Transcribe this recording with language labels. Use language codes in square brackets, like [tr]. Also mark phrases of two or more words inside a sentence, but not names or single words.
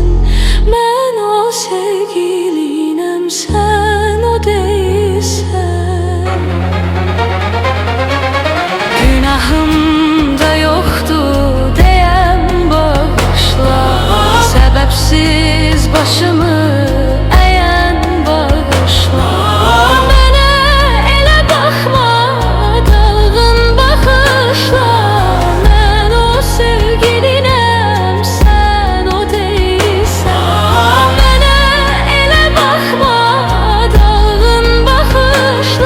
[tr] Ben o sevgilinim, sen o değilsen. Günahım da yoktu diyem bağışla. Sebepsiz başımı eğen bağışla. [az] Mənə elə baxma, dalğın baxışla. Mən o sevgilinəm, sən o değilsən. Mənə elə baxma, dalğın baxışla.